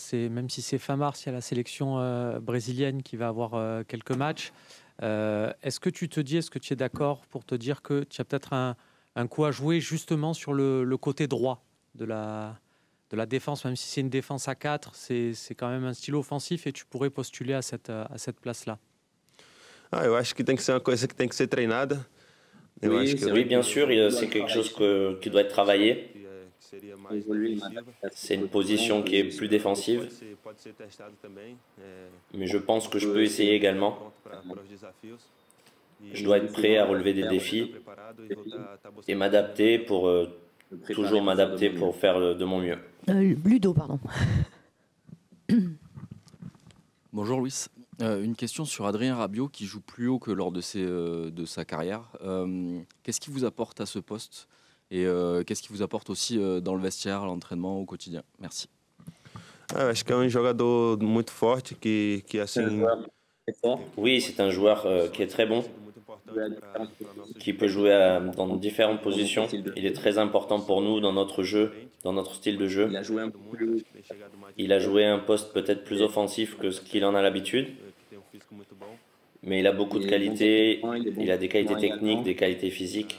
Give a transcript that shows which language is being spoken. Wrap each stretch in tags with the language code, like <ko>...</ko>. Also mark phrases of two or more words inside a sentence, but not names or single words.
<fr>Même si c'est fin mars, il y a la sélection brésilienne qui va avoir quelques matchs. Est-ce que tu te dis, est-ce que tu es d'accord pour te dire que tu as peut-être un coup à jouer justement sur le côté droit de la défense, même si c'est une défense à 4, c'est quand même un style offensif et tu pourrais postuler à cette place-là?</fr> <pt>Eu acho que tem que ser uma coisa que tem que ser treinada.</pt> <fr>Oui, bien sûr, c'est quelque chose qui doit être travaillé. C'est une position qui est plus défensive. Mais je pense que je peux essayer également. Je dois être prêt à relever des défis et m'adapter toujours m'adapter pour faire de mon mieux. Ludo, pardon. Bonjour Luis. Une question sur Adrien Rabiot qui joue plus haut que lors de sa carrière. Qu'est-ce qui vous apporte à ce poste et qu'est-ce qui vous apporte aussi dans le vestiaire, à l'entraînement, au quotidien? Merci.</fr> <pt>Acho que é jogador muito forte que assim.</pt> <fr>Oui, c'est un joueur qui est très bon, qui peut jouer dans différentes positions. Il est très important pour nous dans notre jeu, dans notre style de jeu. Il a joué un poste peut-être plus offensif que ce qu'il en a l'habitude, mais il a beaucoup de qualités, il a des qualités techniques, des qualités physiques.</fr>